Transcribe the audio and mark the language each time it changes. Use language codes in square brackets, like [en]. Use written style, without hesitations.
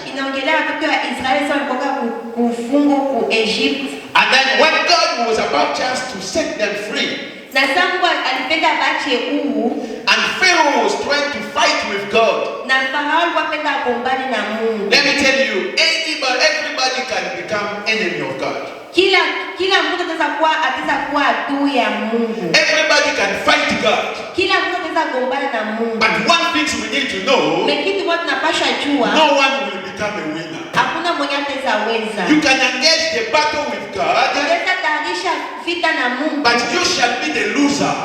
[sw] Inaongelea watoto wa Israeli sana kutoka kufungwa ku Egypt. [en] And then when God was about just to set them free, [sw] na Mungu alipenda bache huu, [en] and Pharaoh was trying to fight with God. [sw] Na Farao alipenda kugombana na Mungu. [en] Let me tell you, everybody can become enemy of God. [sw] Kila mtu ataweza kuwa adui ya Mungu. [en] Everybody can fight God. [sw] Kila mtu ataweza kugombana na Mungu. [en] But one thing we need to know, [sw] kitu watu tunapaswa jua, [en] no one will become a winner. [sw] Hakuna mwenye ataweza. [en] You can engage the battle with God, [sw] unaweza tarisha vita na Mungu, [en] but you shall be the loser.